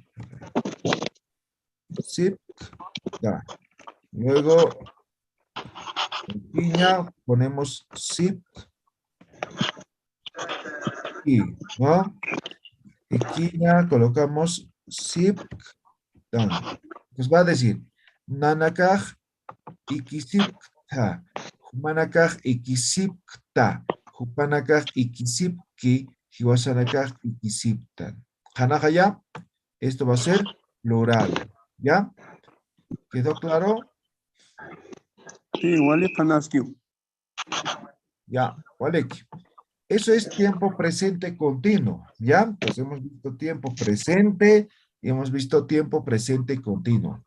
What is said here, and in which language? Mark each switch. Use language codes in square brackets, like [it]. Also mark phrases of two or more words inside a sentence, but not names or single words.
[ay] Sip, da. [es] Luego, en piña, ponemos sip, y, ¿no? Y quiña, colocamos sip, dan. Pues va a decir, [ay] nanakaj, ikisipta, humanakaj, ikisipta, hupanakaj, ikisipki, hiwasanakaj, ikisiptan. Hanajaya, [es] esto va a ser plural. ¿Ya? ¿Quedó claro? Sí, wale panaskiu. Ya, vale. Eso es tiempo presente continuo, ¿ya? Pues hemos visto tiempo presente y hemos visto tiempo presente continuo.